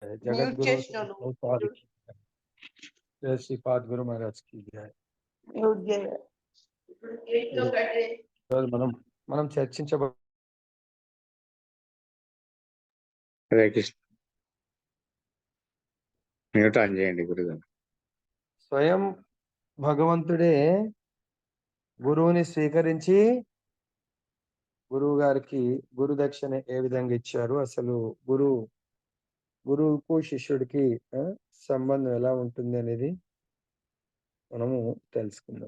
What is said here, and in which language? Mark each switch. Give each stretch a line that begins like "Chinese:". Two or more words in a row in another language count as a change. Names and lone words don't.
Hindi: जय।
Telugu: మ్యూట్
Hindi: जगत गुरु
Telugu: చేసినాను
Hindi: प्रभुपाद की जय। जय श्रीपाद गुरु महाराज की जय।
Telugu: మ్యూట్ చేయ ఈరోజు మనం చర్చించబో హరే కృష్ణ.
English: mute on
Telugu: చేయండి గురుగారు. స్వయం భగవంతుడే గురువుని స్వీకరించి గురువు గారికి గురు దక్షిణ ఏ విధంగా ఇచ్చారు, అసలు గురువుకు శిష్యుడికి సంబంధం ఎలా ఉంటుంది అనేది మనము తెలుసుకుందాం.